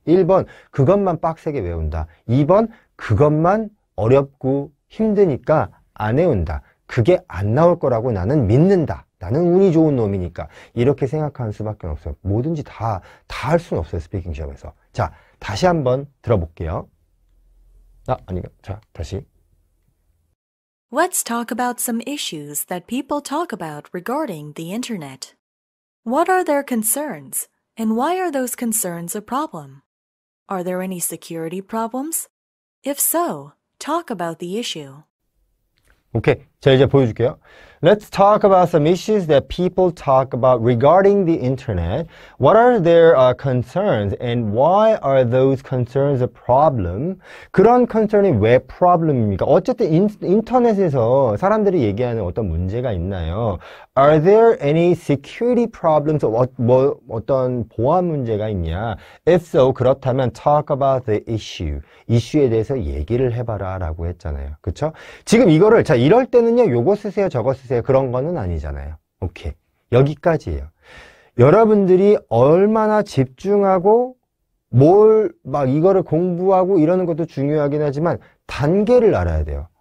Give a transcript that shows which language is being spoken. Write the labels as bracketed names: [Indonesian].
[Korean] 1번 그것만 빡세게 외운다. 2번 그것만 어렵고 힘드니까 안 외운다. 그게 안 나올 거라고 나는 믿는다. 나는 운이 좋은 놈이니까 이렇게 생각하는 수밖에 없어요. 뭐든지 다 할 수는 없어요. 스피킹 시험에서. 자, 다시 한번 들어볼게요. 자, 다시. [English] Let's talk about some issues that people talk about regarding the internet. What are their concerns, and why are those concerns a problem? Are there any security problems? If so, talk about the issue. [Korean] 오케이. 자, 이제 보여줄게요. [English] Let's talk about some issues that people talk about regarding the internet. What are their concerns and why are those concerns a problem? [Korean] 그런 컨설이 왜 problem입니까? 어쨌든 인터넷에서 사람들이 얘기하는 어떤 문제가 있나요? [English] Are there any security problems? [Korean] 어떤 보안 문제가 있냐? [English] If so, [Korean] 그렇다면 [English] talk about the issue. [Korean] 이슈에 대해서 얘기를 해봐라 라고 했잖아요. 그쵸? 지금 이거를 자 이럴 때는요 요거 쓰세요 저거 쓰세요 그런 거는 아니잖아요. 오케이 여기까지예요. 여러분들이 얼마나 집중하고 막 이거를 공부하고 이러는 것도 중요하긴 하지만 단계를 알아야 돼요.